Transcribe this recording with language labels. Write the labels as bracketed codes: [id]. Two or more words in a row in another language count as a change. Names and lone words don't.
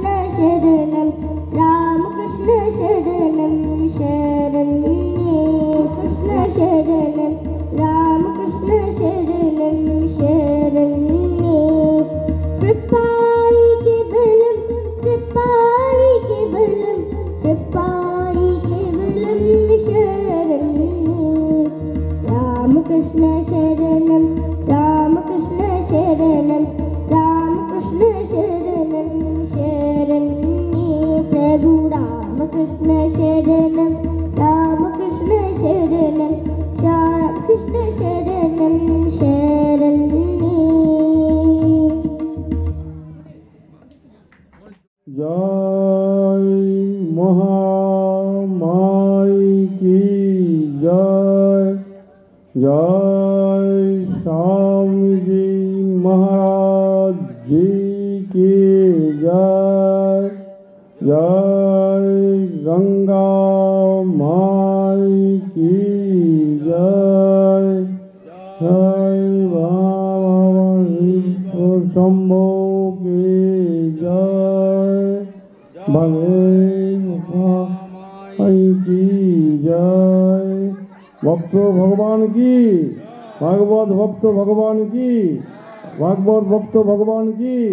[sa] शरणं रामकृष्ण शरणं शरण्ये कृष्ण शरणं रामकृष्ण शरणं शरण्ये कृपाई के बलम कृपाई के बलम कृपाई के बलम शरण्ये रामकृष्ण शरणं रामकृष्ण शरणं रामकृष्ण शरणं शरण्ये प्रभु रामकृष्ण शरणं रामकृष्ण शरणं रामकृष्ण शरणं शरण्ये। [hi] जय महामाई की जय, जय स्वामी जी महाराज जी की जय, जय गंगा माई की जय जय भगवान शम्भु की जय भगवान की जय भक्त भगवान की भागवत भक्त भगवान की भागवत भक्त भगवान की।